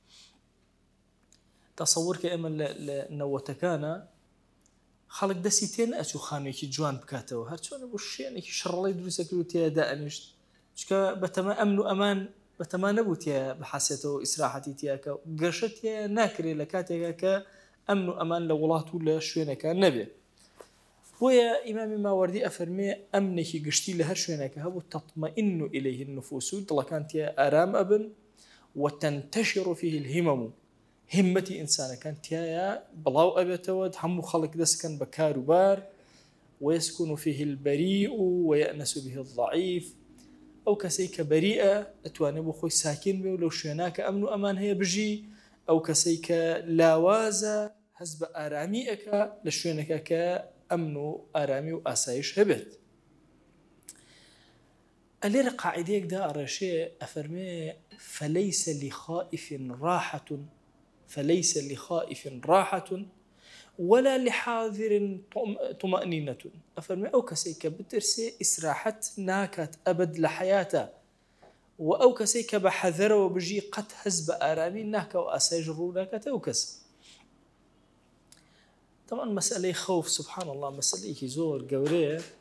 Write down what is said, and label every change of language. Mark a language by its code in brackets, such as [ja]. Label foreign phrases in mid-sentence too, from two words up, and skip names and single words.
[ckb] تەسەوور کە ئێمە لە نەوەتەکانە خەڵک دەستی تێ نەئەچوو خانوێکی جوان بکاتەوە، هەرچۆنە بۆ شوێنێکی شەڕەڵەی دروستەکرد و تێدا دائەنیشت، چکە بەتەمە ئەمن و ئەمان بەتەما نەبوو تێ بەحاسێتەوە ئیسراحەتی تیاکە، گەشە تێ ناکرێت لە کاتێکە کە ئەمن و ئەمان لە وڵات و لە شوێنەکە نەبێ. بۆیە ئیمامی ماوەردی ئەفەرمێ ئەمنێکی گشتی لە هەر شوێنەکە هەبوو، [ar] تەطمەئین إليه النفوس، [ckb] دڵەکان تێ ئارام ئەبن، [ar] وتنتشر فيه الهمم، [ckb] همەتی ئینسانەکان تایە بڵاو ئەبێتەوە، هەموو خەڵک دەستکەن بە کاروبار، [ar] ويسكن فيه البريء ويأنس به الضعيف. [ckb] ئەو کەسەی کە بەریئە ئەتوانێت بۆ خۆی ساکین بێ و لەو شوێنە کە ئەمن و ئەمان هەیە بژی. ئەو کەسەی کە لاوازە هەست بە ئارامی ئەکا لە شوێنەکە کە ئەمن و ئارامی و ئاسایش هەبێت. ئەلێرە قاعدەیەکدا ئەڕێشێ ئەفەرمێ [ar] فليس لخائف راحة ولا لحاذر طمأنينة. [ckb] ئەفەرمێ ئەو کەسەی کە بترسێ ئیسراحەت ناکات ئەبد لە حەیاتە، و ئەو کەسەی کە بە حەذەرەوە بژی قەت هەست بە ئارامی ناکە و ئاسایش ڕوو ناکاتە ئەو کەس. طبعا مەسئلەی خەوف، [ar] سبحان الله، [ckb] مەسئلەیەکی زۆر گەورەیە.